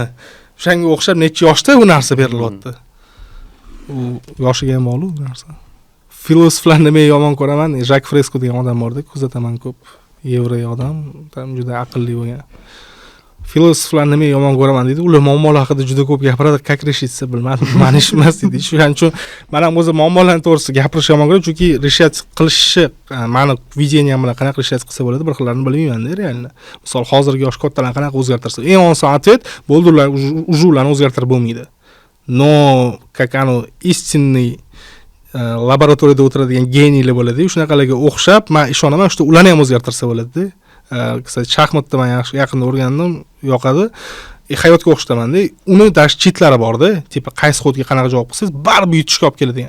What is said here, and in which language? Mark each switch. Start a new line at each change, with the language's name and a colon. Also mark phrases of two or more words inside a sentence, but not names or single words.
Uzbek: Shunga o'xshab necha yoshda bu narsa berilyapti. U yoshiga ham bog'liq bu narsa. Filosoflarni men yomon ko'raman. Jak Fresko degan odam bor-da, kuzataman ko'p. Yevroy odam, tam juda aqlli bo'lgan. Filosoflarni men yomon ko'raman deydi. Ular muammolar haqida juda ko'p gapiradi,
Russian: как решиться
Uzbek: bilmadim. Mani ish emas deydi. Shuning uchun men ham o'zim muammolarni to'g'risi gapirish yomon ko'raman, chunki решать qilishi, meni videniyam bilan qanaqa решать qilsa bo'ladi, bir xillarni bilmayman-da, realni. Misol, hozirgi yosh kattalarni qanaqa o'zgartirsa, eng oson ответ bo'ldi, ularni o'zgartirib bo'lmaydi. No,
Russian: как оно истинный
Uzbek: laboratoriyada o'tiradigan geniylar bo'ladi, shunaqalarga o'xshab, men ishonaman, shu ularni ham o'zgartirsa bo'ladi-da. Kısaca shaxmatda men yaqinda o'rgandim, yoqadi. Hayotga o'xshatamanda, uni dash cheatlari bor-da, tipa qaysi xodga qanaqa javob qilsangiz, baribir yutishga olib keladigan.